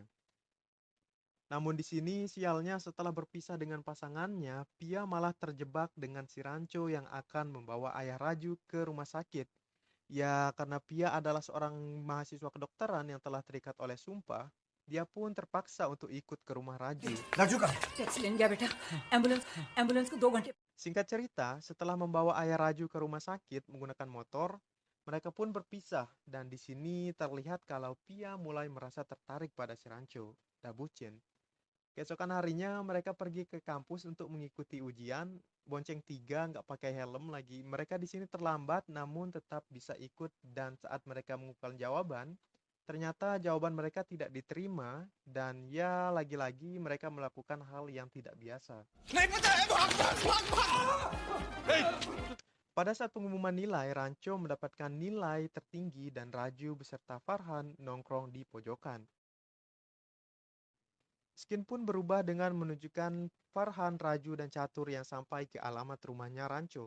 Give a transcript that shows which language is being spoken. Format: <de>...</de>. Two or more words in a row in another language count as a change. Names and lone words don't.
<id>Namun di sini sialnya setelah berpisah dengan pasangannya, Pia malah terjebak dengan si Rancho yang akan membawa ayah Raju ke rumah sakit. Ya, karena Pia adalah seorang mahasiswa kedokteran yang telah terikat oleh sumpah, dia pun terpaksa untuk ikut ke rumah Raju.</id> <hi>राजू का टैक्सी लेने गया बेटा एम्बुलेंस एम्बुलेंस को 2 घंटे</hi> <id>Singkat cerita, setelah membawa ayah Raju ke rumah sakit menggunakan motor, mereka pun berpisah dan di sini terlihat kalau Pia mulai merasa tertarik pada si Rancho, Dabucin. Keesokan harinya mereka pergi ke kampus untuk mengikuti ujian, bonceng 3 nggak pakai helm lagi. Mereka di sini terlambat namun tetap bisa ikut dan saat mereka mengumpulkan jawaban, ternyata jawaban mereka tidak diterima dan ya lagi-lagi mereka melakukan hal yang tidak biasa.</id> <hi>नहीं पता है भाग भाग भाग</hi> <id>Pada saat pengumuman nilai, Rancho mendapatkan nilai tertinggi dan Raju beserta Farhan nongkrong di pojokan. Skin pun berubah dengan menunjukkan Farhan, Raju, dan Catur yang sampai ke alamat rumahnya Rancho.</id>